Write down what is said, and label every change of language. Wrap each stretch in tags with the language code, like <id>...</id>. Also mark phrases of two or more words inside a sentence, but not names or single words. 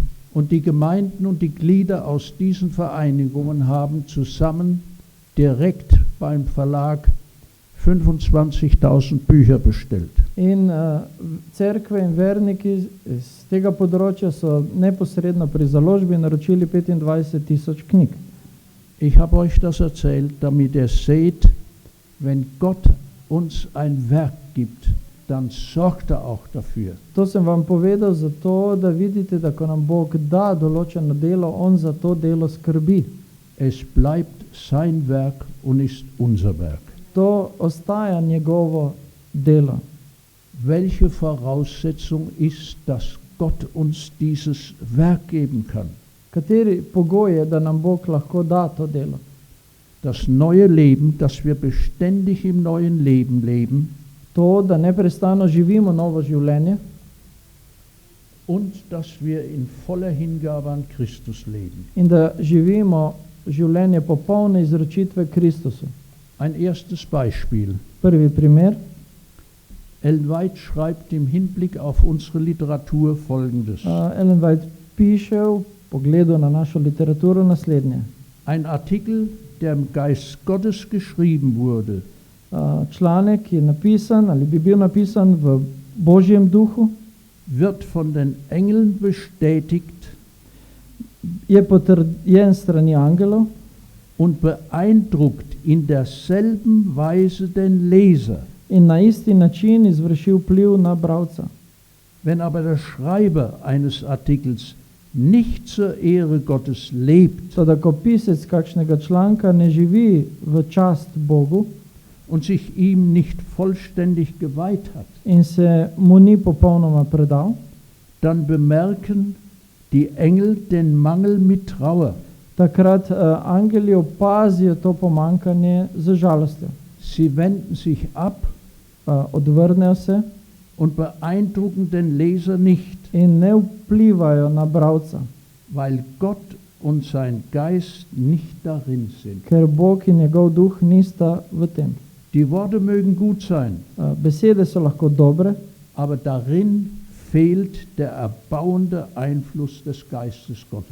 <de>Und die Gemeinden und die Glieder aus diesen Vereinigungen haben zusammen direkt beim Verlag 25.000 Bücher bestellt.</de> <sl>In cerkve in verniki iz tega področja so neposredno pri založbi naročili 25.000 knjig.</sl> <de>Ich habe euch das erzählt, damit ihr seht, wenn Gott uns ein Werk gibt, dann sorgt er auch dafür.</de> <sl>To sem vam povedal zato, da vidite, da ko nam Bog da določeno delo, on za to delo skrbi.</sl> <de>Es bleibt sein Werk und ist unser Werk.</de> <sl>To ostaja njegovo delo.</sl> <de>Welche Voraussetzung ist, dass Gott uns dieses Werk geben kann?</de> <sl>Kateri pogoj je, da nam Bog lahko da to delo?</sl> <de>Das neue Leben, dass wir beständig im neuen Leben leben</de> <sl>To, da neprestano živimo novo življenje</sl> <de>und dass wir in voller Hingabe an Christus leben.</de> <sl>in da živimo življenje popolne izročitve Kristusu.</sl> <de>Ein erstes Beispiel.</de> <sl>Prvi primer.</sl> <de>Ellen White schreibt im Hinblick auf unsere Literatur Folgendes.</de> <sl>Ellen White piše v pogledu na našo literaturo naslednje.</sl> <de>Ein Artikel, der im Geist Gottes geschrieben wurde,</de> <sl>Članek je napisan ali bi bil napisan v Božjem duhu,</sl> <de>wird von den Engeln bestätigt</de> <sl>je potrjen strani angelov</sl> <de>und beeindruckt in derselben Weise den Leser.</de> <sl>in na isti način izvrši vpliv na bralca.</sl> <de>Wenn aber der Schreiber eines Artikels nicht zur Ehre Gottes lebt</de> <sl>Toda ko pisec kakšnega članka ne živi v čast Bogu</sl> <de>und sich ihm nicht vollständig geweiht hat,</de> <sl>in se mu ni popolnoma predal,</sl> <de>dann bemerken die Engel den Mangel mit Trauer.</de> <sl>takrat angeli opazijo to pomankanje z žalostjo.</sl> <de>Sie wenden sich ab</de> <sl>Odvrnejo se</sl> <de>und beeindrucken den Leser nicht,</de> <sl>in ne vplivajo na bralca,</sl> <de>weil Gott und sein Geist nicht darin sind.</de> <sl>ker Bog in njegov duh nista v tem.</sl> <de>Die Worte mögen gut sein,</de> <sl>Besede so lahko dobre,</sl> <de>aber darin fehlt der erbauende Einfluss des Geistes Gottes.</de>